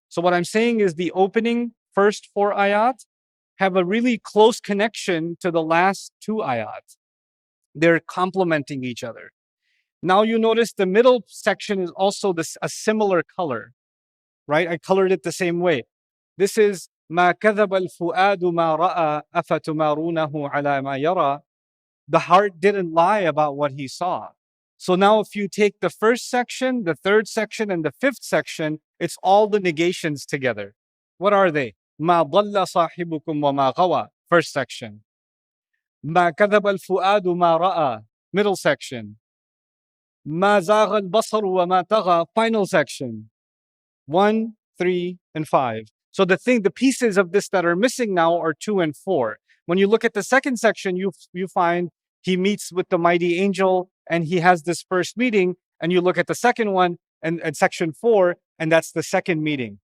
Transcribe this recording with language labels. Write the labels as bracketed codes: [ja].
[en] So what I'm saying is the opening first 4 ayat have a really close connection to the last 2 ayat. They're complementing each other. Now you notice the middle section is also a similar color, right? I colored it the same way. This is [ar] ما كذب الفؤاد ما رأى أفتمارونه على ما يرى. [en] The heart didn't lie about what he saw. So now if you take the first section, the third section, and the fifth section, it's all the negations together. What are they? [ar] ما ضل صاحبكم وما غوى, [en] first section. [ar] ما كذب الفؤاد ما رأى, [en] middle section. [ar] ما زاغ البصر وما طغى, [en] final section. 1, 3, and 5. So the pieces of this that are missing now are 2 and 4. When you look at the second section, you find he meets with the mighty angel and he has this first meeting, and you look at the second one and section 4, and that's the second meeting.